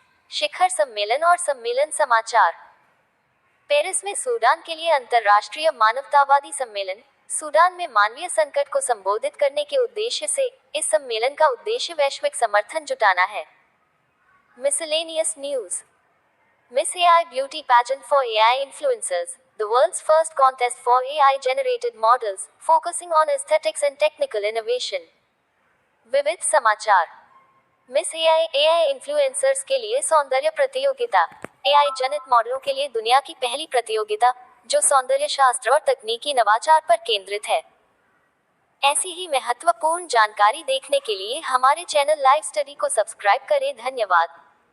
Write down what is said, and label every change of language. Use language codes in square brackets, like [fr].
[hi] शिखर सम्मेलन और सम्मेलन समाचार। पेरिस में सूडान के लिए अंतर्राष्ट्रीय मानवतावादी सम्मेलन। सूडान में मानवीय संकट को संबोधित करने के उद्देश्य से इस सम्मेलन का उद्देश्य वैश्विक समर्थन जुटाना है। [en] Miscellaneous News. Miss AI Beauty Pageant for AI Influencers. The world's first contest for AI-generated models, focusing on aesthetics and technical innovation. [hi] विविध समाचार। मिस AI इन्फ्लुएंसर्स के लिए सौंदर्य प्रतियोगिता। AI जनित मॉडलों के लिए दुनिया की पहली प्रतियोगिता, जो सौंदर्य शास्त्र और तकनीकी नवाचार पर केंद्रित है। ऐसी ही महत्वपूर्ण जानकारी देखने के लिए हमारे चैनल लाइव स्टडी को सब्सक्राइब करें। धन्यवाद।